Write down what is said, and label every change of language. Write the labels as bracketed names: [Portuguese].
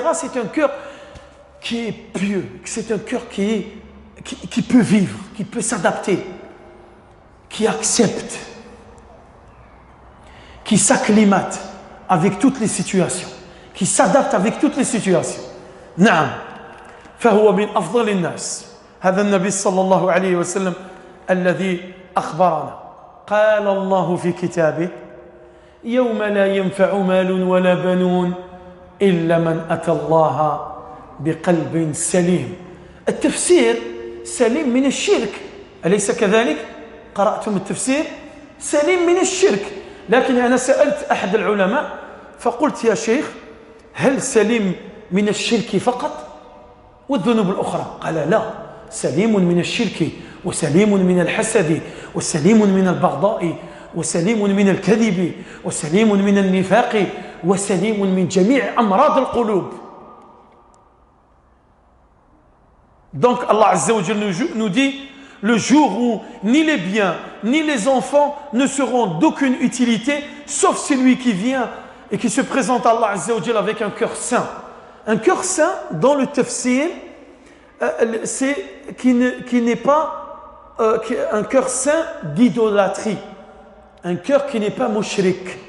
[French] C'est un cœur qui est pieux, c'est un cœur qui peut vivre, qui peut s'adapter, qui accepte, qui s'acclimate avec toutes les situations, qui s'adapte avec toutes les situations. [Arabic] نعم فهو من أفضل الناس. هذا النبي صلى الله عليه وسلم الذي أخبرنا. قال الله في كتابه يوم لا ينفع مال ولا بنون إلا من أتى الله بقلب سليم. التفسير سليم من الشرك أليس كذلك؟ قرأتم التفسير سليم من الشرك. لكن أنا سألت أحد العلماء فقلت يا شيخ هل سليم من الشرك فقط والذنوب الأخرى؟ قال لا، سليم من الشرك وسليم من الحسد وسليم من البغضاء وسليم من الكذب وسليم من النفاق وسليم من جميع أمراض القلوب. [French] Donc Allah Azza wa Jalla nous dit le jour où ni les biens ni les enfants ne seront d'aucune utilité sauf celui qui vient et qui se présente à Allah Azza wa Jalla avec un cœur saint. Un cœur saint dans le tafsir c'est qui n'est pas un cœur saint d'idolâtrie, un cœur qui n'est pas mushrik.